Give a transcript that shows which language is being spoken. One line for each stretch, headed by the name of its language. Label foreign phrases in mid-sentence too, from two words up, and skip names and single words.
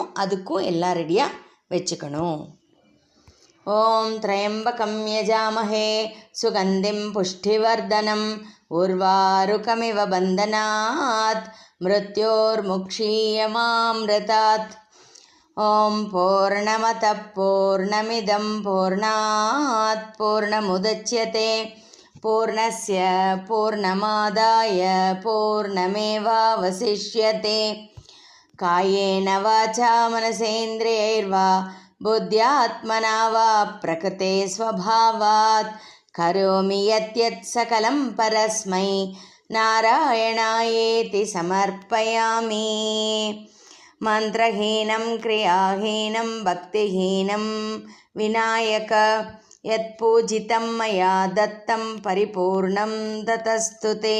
Tamil: அதுக்கும் எல்லாம் ரெடியாக வச்சுக்கணும்.
Sanskrit: ओम् त्र्यम्बकं यजामहे सुगन्धिं पुष्टिवर्धनम् उर्वारुकमिव बन्धनात् मृत्योर्मुक्षीयमामृतात्. ओम् पूर्णमदः पूर्णमिदं पूर्णात् पूर्णमुदच्यते पूर्णस्य पूर्णमादाय पूर्णमेवावशिष्यते. कायेन वाचा मनसेन्द्रियैर्वा बुद्ध्यात्मना वा प्रकृते स्वभावात् करोमि यत् सकलं परस्मै नारायणायेति समर्पयामि। मन्त्रहीनं क्रियाहीनं भक्तिहीनं विनायक यत्पूजितं मया दत्तं परिपूर्णं ततस्तु ते।